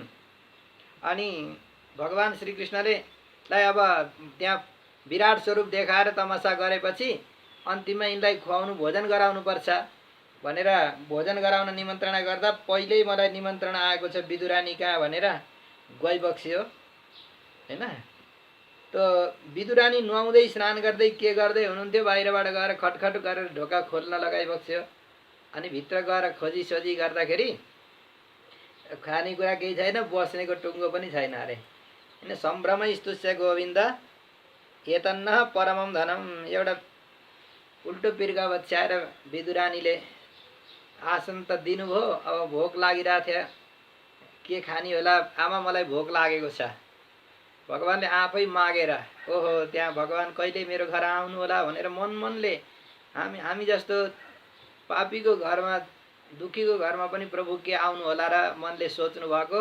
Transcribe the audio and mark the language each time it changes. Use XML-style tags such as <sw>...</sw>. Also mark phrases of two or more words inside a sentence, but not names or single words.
<ne>अनि भगवान श्रीकृष्णले अब त्यहाँ विराट स्वरूप देखाएर तमासा गरेपछि अन्तिममा यिनलाई खुवाउनु भोजन गराउनुपर्छ भनेर भोजन गराउन निमन्त्रणा गर्दा पहिल्यै मलाई निमन्त्रण आएको छ विदुरानी कहाँ भनेर गइबक्स्यो हैन। त विदुरानी नुहाउँदै स्नान गर्दै के गर्दै हुनुहुन्थ्यो, बाहिरबाट गएर खटखट गरेर ढोका खोल्न लगाइबक्स्यो। अनि भित्र गएर खोजी गर्दाखेरि खानेकुरा केही छैन, बस्नेको टुङ्गो पनि छैन अरे।</ne> <sa>होइन सम्भ्रम स्तुष्य गोविन्द एतन्न परमम धनम।</sa> <ne>एउटा उल्टो पिर्का बच्याएर विदुरानीले आसन त दिनुभयो, अब भोक लागिरहेको थियो, के खाने होला, आमा मलाई भोक लागेको छ। भगवान्ले आफै मागेर, ओहो त्यहाँ भगवान् कहिले मेरो घर आउनु होला भनेर मनले हामी जस्तो पापीको घरमा, दुखीको घरमा पनि प्रभु के आउनु होला र मनले सोच्नु भएको।</ne>